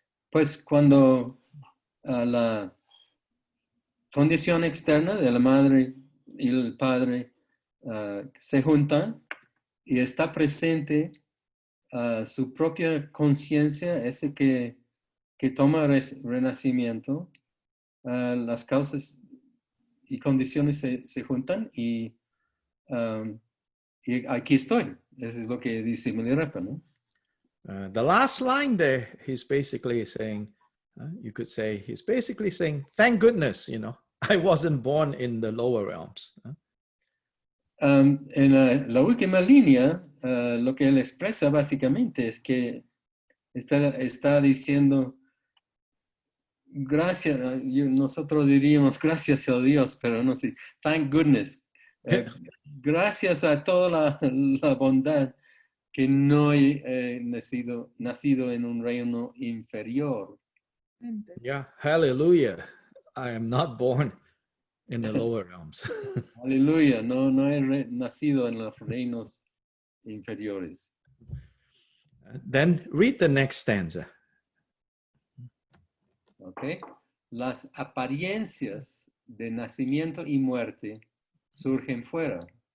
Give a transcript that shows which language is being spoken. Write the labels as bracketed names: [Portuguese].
[Spanish] Pues cuando la condición externa de la madre y el padre se juntan y está presente su propia conciencia, ese que toma renacimiento, las causas y condiciones se juntan y aquí estoy. Eso es lo que dice Milarepa, ¿no? [English] The last line there, he's basically saying, you could say, he's basically saying, thank goodness, I wasn't born in the lower realms. [Spanish] En la última línea, lo que él expresa básicamente es que está diciendo, gracias, nosotros diríamos gracias a Dios, pero no sé, [English] thank goodness. [Spanish] Gracias a toda la bondad que no he nacido en un reino inferior. [English] Yeah, hallelujah. I am not born in the lower realms. [Spanish] Aleluya, no he nacido en los reinos inferiores. [English] Then read the next stanza. Okay. [Spanish] Las apariencias de nacimiento y muerte surgen fuera.